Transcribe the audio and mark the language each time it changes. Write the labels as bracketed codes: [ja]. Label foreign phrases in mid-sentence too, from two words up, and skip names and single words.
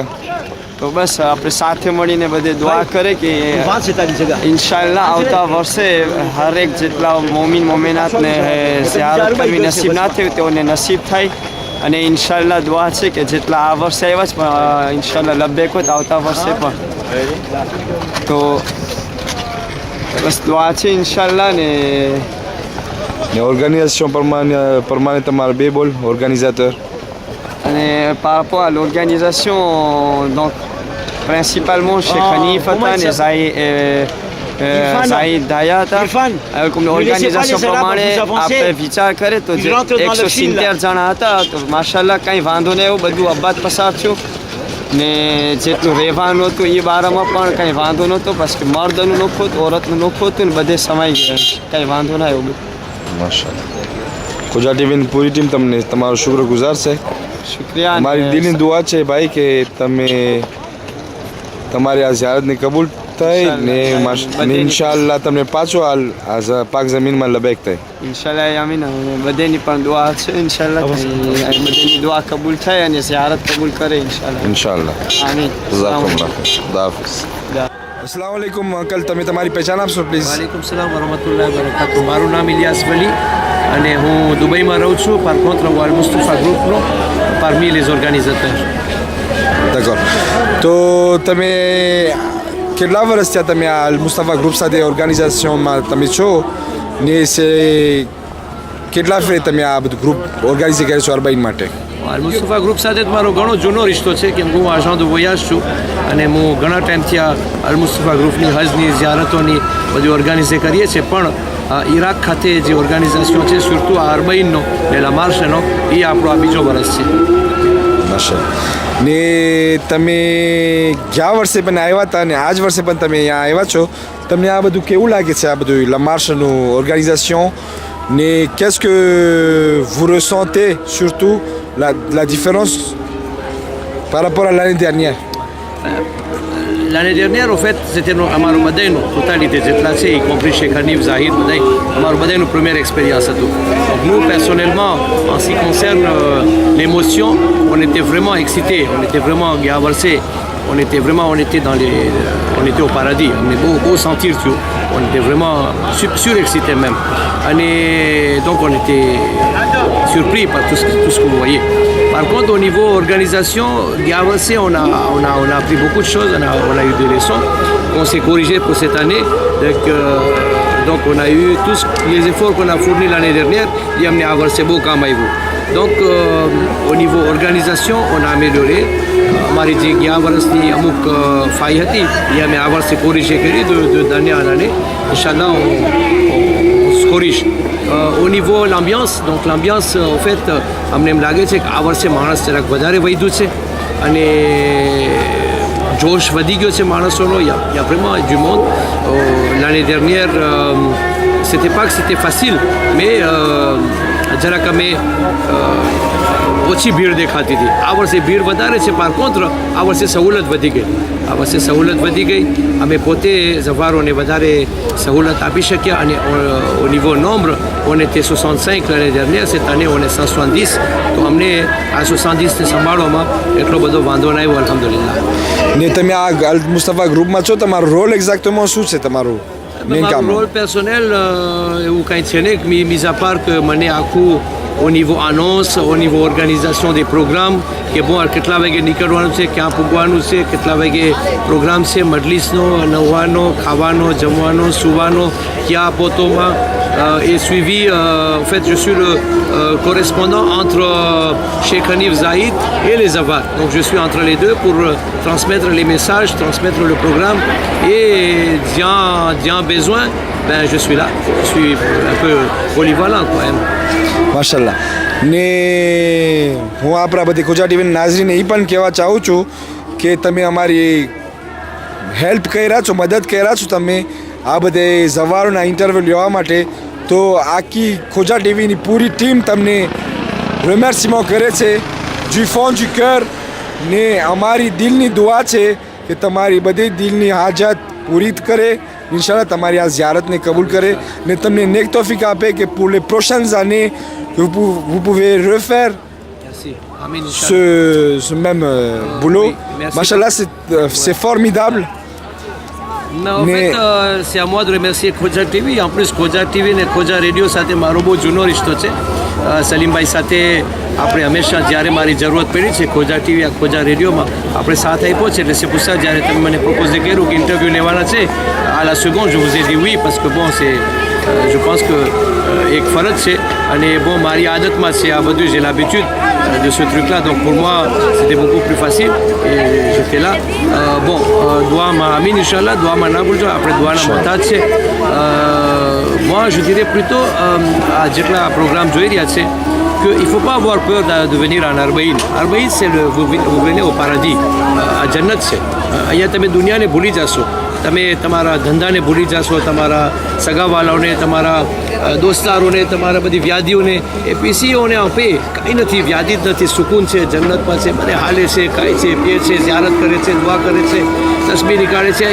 [gu] તો બસ આપણે સાથે મળીને બધે દુઆ કરે કે ઇન્શાલ્લાહ આવતા વર્ષે હરેક જેટલા મોમીન મોમેનાતને ઝિયારત કરવી નસીબ ના થયું તેઓને નસીબ થાય અને ઇન્શાલ્લાહ દુઆ છે કે જેટલા આ વર્ષે આવ્યા છે પણ ઇન્શાલ્લાહ લબ્બેક હોત આવતા વર્ષે પણ તો બસ દુઆ છે ઇન્શાલ્લાહ ને ઓર્ગેનાઇઝેશન પ્રમાણે તમારા બે બોલ ઓર્ગેનાઇઝેટર અને [fr] par rapport à l'organisation, donc principalement chez Khanif Fatan et Zaïd Dayata, comme l'organisation [gu] પ્રમાણે આપણે વિચાર કરે તો 170 જણા હતા તો માશાલ્લાહ કંઈ વાંધો નહીં એવું બધું અબાદ પસાર થયું ને જેટલું રહેવાનું હતું એ બારામાં પણ કંઈ વાંધો નહોતો [fr] parce que [gu] મર્દનું નોખું હતું ઓરતનું નોખું હતું ને બધે સમાઈ ગયા કંઈ વાંધો ના એવું બધું. માશાલ્લાહ. ખુજા ટીવીની પૂરી ટીમ તમને તમારો શુક્રગુજાર છે. શુક્રિયા. મારી દિલની દુઆ છે ભાઈ કે તમે તમારી આ ઝિયારતને કબૂલ થાય ને ઇન્શાઅલ્લાહ તમને પાછો આ પાક જમીનમાં લબેક થાય ઇન્શાલ્લાહ. આમીન. બધાની પણ દુઆ છે ઇન્શાલ્લાહ બધાની દુઆ કબૂલ થાય અને ઝિયારત કબૂલ કરે ઇન્શાલ્લાહ. આમીન. જઝાકુમુલ્લાહ. ખુદા હાફિઝ. [ar] السلام عليكم [gu] અંકલ, તમે તમારી પહેચાન આપશો પ્લીઝ? [ar] وعليكم السلام ورحمة الله وبركاته. [gu] મારું નામ ઇલિયાસ વલી અને હું દુબઈમાં રહું છું. [fr] par contre [gu] હું અલ મુસ્તફા ગ્રુપનો [fr] parmi les organisateurs. d'accord. [gu] તો તમે કેટલા વર્ષ થયા તમે આ અલ મુસ્તફા ગ્રુપ સાથે ઓર્ગેનાઇઝેશનમાં તમે છો ને કેટલા ફેર તમે આ બધું ગ્રુપ ઓર્ગેનાઇઝ કર્યો છો અરબાઈન માટે? અલ મુસ્તફા ગ્રુપ સાથે મારો ઘણો જૂનો રિશ્તો છે કેમ કે હું એજન્ટ [fr] de voyage [gu] છું અને હું ઘણા ટાઈમથી આ અલ મુસ્તફા ગ્રુપની હજની ઝિયારતોની બધી ઓર્ગેનાઇઝ કરીએ છીએ પણ ઈરાક ખાતે જે ઓર્ગેનાઇઝેશન છે સુરતું આ અરબાઈનનો ને લમાર્શનો એ આપણો આ બીજો વર્ષ છે. માશાલ્લાહ. ને તમે ગયા વર્ષે પણ આવ્યા હતા અને આ જ વર્ષે પણ તમે અહીંયા આવ્યા છો, તમને આ બધું કેવું લાગે છે આ બધું લમાર્શનું ઓર્ગેનાઇઝેશન ને [fr] qu'est-ce que vous ressentez surtout la différence par rapport à l'année dernière? L'année dernière, au fait, c'était [gu] અમારું બધાયનું ટોટાલિટી જેટલા છે [fr] y compris chez Khanif, Zahid, [gu] બધાય અમારું બધાયનું [fr] première expérience [gu] હતું. [fr] Donc nous, personnellement, en ce qui concerne l'émotion, on était vraiment excités, on était vraiment [gu] ગયા વર્ષે [fr] on était au paradis, on est beau sentir, tu vois. On était vraiment surexcités même. Et donc on était surpris par tout ce que vous voyez. Par contre, au niveau organisation, on a appris beaucoup de choses, on a eu des leçons, on s'est corrigé pour cette année. Donc on a eu tous les efforts qu'on a fournis l'année dernière, et on a avancé beaucoup à vous. Donc au niveau organisation, on a amélioré. [gu] हमारी જે ગયા વર્ષની અમુક ફાઈ હતી એ અમે આ વર્ષે કોરિજે કરી [fr] d'année en année. Inch'Allah, on se corrige. Au niveau l'ambiance, donc l'ambiance, en fait, [gu] અમને એમ લાગે છે કે આ વર્ષે માણસ જરાક વધારે વધ્યું છે અને જોશ વધી ગયો છે માણસોનો. [fr] Il y a vraiment du monde. L'année dernière, c'était pas que c'était facile, mais [gu] જરાક અમે ઓછી ભીડ દેખાતી હતી. આ વર્ષે ભીડ વધારે છે. [fr] par contre [gu] આ વર્ષે સહુલત વધી ગઈ. અમે પોતે ઝવારોને વધારે સહુલત આપી શક્યા અને [fr] au niveau nombre on était 65 l'année dernière, cette année on est 170. [gu] તો અમને આ 170ને સંભાળવામાં એટલો બધો વાંધો ના આવ્યો, અલ્હમ્દુલિલ્લાહ. ને તમે આ અલ મુસ્તફા ગ્રુપમાં છો, તમારો રોલ એક્ઝેક્ટમાં શું છે તમારું મેઇન કામ? મારું રોલ પર્સનલ એવું કાંઈ છે નહીં, [fr] mis à part que [gu] મને આખું [fr] au niveau annonce, au niveau organisation des programmes, [gu] કે bon કેટલા વાગે નીકળવાનું છે, ક્યાં પૂગવાનું છે, કેટલા વાગે પ્રોગ્રામ છે, મજલિસનો, નવવાનો, ખાવાનો, જમવાનો, સુવાનો, ક્યાં પોતોમાં [fr] est suivi. En fait, je suis le correspondant entre Cheikh Hanif Zahid et les Zawar. Donc je suis entre les deux pour transmettre les messages, transmettre le programme, et d'y besoin, ben je suis là. Je suis un peu polyvalent quoi. [gu] માશાલ્લાહ. ને હું આપણા બધી ખોજા ટીવીના નાઝરીને એ પણ કહેવા ચાહું છું કે તમે અમારી હેલ્પ કર્યા છો, મદદ કર્યા છો તમે આ બધે ઝવારોના ઇન્ટરવ્યૂ લેવા માટે. તો આખી ખોજા ટીવીની પૂરી ટીમ તમને રિમર્સીમાં કરે છે [fr] du fond du cœur. [gu] ને અમારી દિલની દુઆ છે કે તમારી બધી દિલની હાજત પૂરી કરે. ઇન્શાલ્લાહ તમારી આ ઝિયારતને કબૂલ કરે ને તમને નેક તૌફીક આપે કે [fr] pour les prochaines années vous pouvez refaire Merci. Amin, Inch'Allah. ce même boulot. Oui, merci. Machallah, c'est formidable. Non, en Mais- fait, c'est à moi de remercier Khoja TV. En plus, [gu] Khoja TV અને ખોજા રેડિયો સાથે મારો બહુ જૂનો રિશ્તો છે. સલીમભાઈ સાથે આપણે હંમેશા જ્યારે મારી જરૂરત પડી છે ખોજા ટીવી આ ખોજા રેડિયોમાં આપણે સાથ આપ્યો છે. એટલે [fr] c'est pour ça [gu] જ્યારે તમે મને પ્રપોઝ કર્યું કે ઇન્ટરવ્યૂ લેવાના છે, [fr] à la seconde je vous ai dit oui parce que bon c'est je pense que [gu] એક ફરજ છે અને [fr] bon [gu] મારી આદતમાં છે આ બધું, [fr] j'ai l'habitude de ce truc là, donc pour moi c'était beaucoup plus facile et j'étais là. [gu] Bon દુઆમાં આમીન ઇન્શાલ્લાહ, દુઆમાં ના ભૂલજો, આપણે દુઆના મહતાજ છે. [fr] moi je dirais plutôt à [gu] જેટલા પ્રોગ્રામ જોઈ રહ્યા છે [fr] qu'il ne faut pas avoir peur de venir en Arbaïn. Arbaïn, c'est vous venez au paradis, à Jannat c'est. [gu] અહીંયા તમે દુનિયાને ભૂલી જશો, તમે તમારા ધંધાને ભૂલી જશો, તમારા સગાવાલાઓને, તમારા દોસ્તારોને, તમારા બધી વ્યાધિઓને, એ પીસીઓને આપે કાંઈ નથી, વ્યાધિ જ નથી, સુકૂન છે, જન્નતમાં છે, મને હાલે છે, ખાય છે, પીએ છે, ઝિયારત કરે છે, દુઆ કરે છે, તસ્બીહ નીકાળે છે.